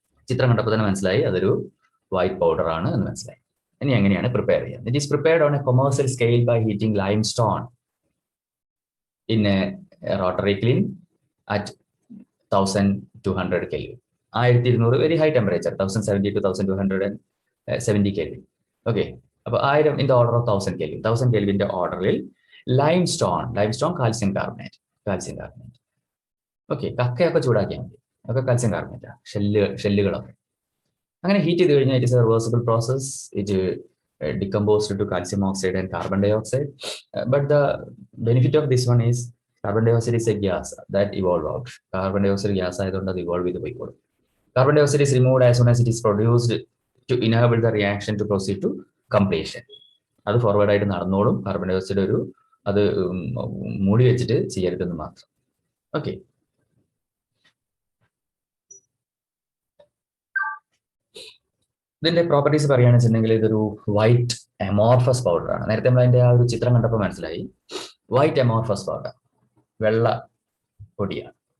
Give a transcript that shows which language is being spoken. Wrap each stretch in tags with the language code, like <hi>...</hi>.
<ml>ചിത്രം കണ്ടപ്പോൾ തന്നെ മനസ്സിലായി അതൊരു വൈറ്റ് പൗഡർ ആണ് എന്ന് മനസ്സിലായി. ഇനി എങ്ങനെയാണ് പ്രിപ്പയർ ചെയ്യുന്നത്?</ml> <en>It is prepared on a commercial scale by heating lime stone in a rotary kiln at 1200 Kelvin. 1200 very high temperature, 1070 to 1270 Kelvin. Okay, അപ്പോൾ 1000 in the order of 1000 Kelvin.</en> <ml>1000 Kelvinന്റെ ഓർഡറിൽ limestone calcium carbonate. Okay, കക്കയൊക്കെ ചൂടാക്കിയാൽ മതി, അതൊക്കെ calcium കാർബണേറ്റാണ്. ഷെല്ലുകളൊക്കെ അങ്ങനെ heat ചെയ്ത് കഴിഞ്ഞാൽ</ml> <en>It is a reversible process. It decomposed to calcium oxide and carbon dioxide. But the benefit of this one is carbon dioxide is a gas that evolved out.</en> <ml>Carbon dioxide gas ആയതുകൊണ്ട് അത് evolve ചെയ്ത് പോയിക്കോളും.</ml> <en>Carbon dioxide is removed as soon as it is produced to enable the reaction to proceed to completion.</en> <ml>അത് forward ആയിട്ട് നടന്നോളും. Carbon dye oxide ഒരു അത് മൂടി വെച്ചിട്ട് ചെയ്യരുതെന്ന് മാത്രം. ഓക്കെ, ഇതിന്റെ പ്രോപ്പർട്ടീസ് പറയുകയാണെന്ന് വെച്ചിട്ടുണ്ടെങ്കിൽ ഇതൊരു വൈറ്റ് അമോർഫസ് പൗഡർ ആണ്. നേരത്തെ നമ്മൾ അതിന്റെ ആ ഒരു ചിത്രം കണ്ടപ്പോൾ മനസ്സിലായി. വൈറ്റ് അമോർഫസ് പൗഡർ, വെള്ള പൊടിയാണ്.</ml>